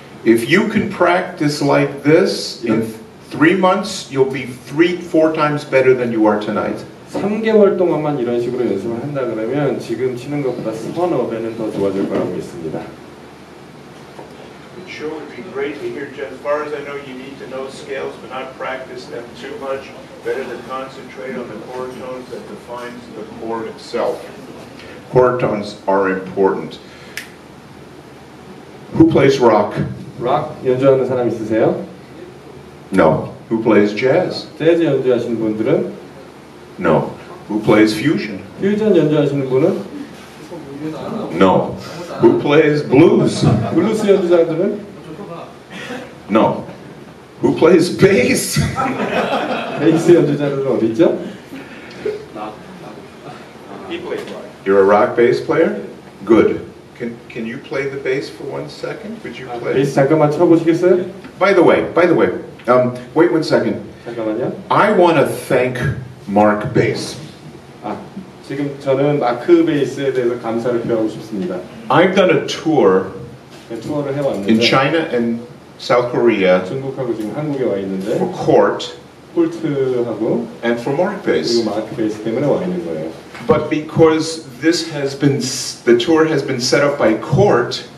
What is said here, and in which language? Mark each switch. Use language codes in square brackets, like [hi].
[en] If you can practice like this, in 3 months, you'll be 3-4 times better than you are tonight. [ko] 3개월 동안만 이런 식으로 연습을 한다 그러면 지금 치는 것보다 서너 배는 더 좋아질 거라고 믿습니다. [en] It sure would be great to hear, as far as I know, you need to know scales, but not practice them too much. Better to concentrate on the chord tones that defines the chord itself. Chord tones are important. Who plays rock? [ko] 락 연주하는 사람 있으세요? [en] No. Who plays jazz? [ko] 재즈 연주하시는 분들은 [en] No. Who plays fusion? [ko] 퓨전 연주하시는 분은 [en] No. Who plays blues? [ko] 블루스 연주자들은 [en] No. Who plays bass? [ko] 베이스 연주자들은 어디 있죠? [en] You're a rock bass player? Good. Can you play the bass for 1 second? Could you play? [ko] 베이스 잠깐만 쳐보시겠어요? [en] By the way, wait 1 second. [ko] 잠깐만요. [en] I want to thank Mark Bass. [ko] 지금 저는 마크 베이스에 대해서 감사를 표하고 싶습니다. [en] I've done a tour [ko] 투어를 해왔는데 [en] in China and South Korea [ko] 중국하고 지금 한국에 와 있는데 [en] for Court [ko] 콜트하고 [en] and for Mark Bass. [ko] 그리고 마크 베이스 때문에 와 있는 거예요. [en] But because the tour has been set up by Court,